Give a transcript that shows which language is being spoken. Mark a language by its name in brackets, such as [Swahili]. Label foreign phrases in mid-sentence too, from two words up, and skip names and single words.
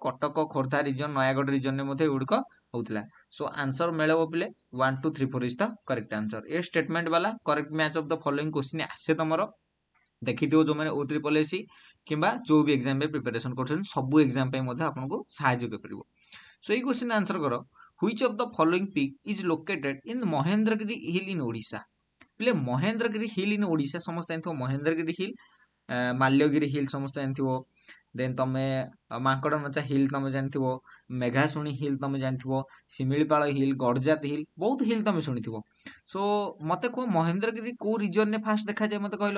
[Odia] କଟକ, ଖୋର୍ଦ୍ଧା ରିଜନ, ନୟାଗଡ଼ ରିଜନରେ ମଧ୍ୟ ଏଗୁଡିକ ହଉଥିଲା। ସୋ ଆନ୍ସର ମିଳିବ ପିଲେ 1 2 3 4 [English] is the correct answer. [Odia] ଏ ଷ୍ଟେଟମେଣ୍ଟ ବାଲା [English] correct match of the following question [Odia] ଆସେ ତମର, ଦେଖିଥିବ ଯୋଉମାନେ O3SC କିମ୍ବା ଯୋଉ ବି ଏକ୍ସାମ ପାଇଁ ପ୍ରିପାରେସନ କରୁଛନ୍ତି, ସବୁ ଏକ୍ସାମ ପାଇଁ ମଧ୍ୟ ଆପଣଙ୍କୁ ସାହାଯ୍ୟ କରିପାରିବ। ସो ଏଇ [English] question answer [Odia] करो, [English] which of the following peak is located in Mahendragiri hill in Odisha? [Odia] ପିଲେ [English] Mahendragiri hill in Odisha [Odia] ସମସ୍ତେ ଜାଣିଥିବ, ମହେନ୍ଦ୍ରଗିରି ହିଲ୍, ମାଲ୍ୟଗିରି ହିଲ୍ ସମସ୍ତେ ଜାଣିଥିବ, ଦେନ୍ ତମେ ମାଙ୍କଡ଼ନଚା ହିଲ୍ ତମେ ଜାଣିଥିବ, ମେଘାଶୁଣୀ ହିଲ୍ ତମେ ଜାଣିଥିବ, ଶିମିଳିପାଳ ହିଲ୍, ଗଡ଼ଜାତ ହିଲ୍, ବହୁତ ହିଲ୍ ତମେ ଶୁଣିଥିବ। ସୋ ମତେ କୁହ ମହେନ୍ଦ୍ରଗିରି କୋଉ ରିଜନରେ ଫାଷ୍ଟ ଦେଖାଯାଏ, ମତେ କହିଲ।